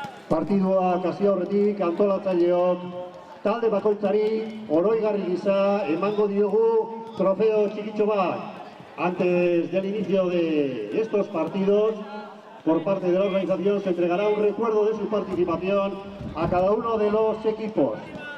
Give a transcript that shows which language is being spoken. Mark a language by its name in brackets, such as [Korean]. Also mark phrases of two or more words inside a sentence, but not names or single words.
[Basque] Partidua kasi horretik antolatzaileok talde bakoitzari oroigarri gisa emango diogu trofeo txikitxo bat. [Spanish] Antes del inicio de estos partidos, por parte de la organización se entregará un recuerdo de su participación a cada uno de los equipos.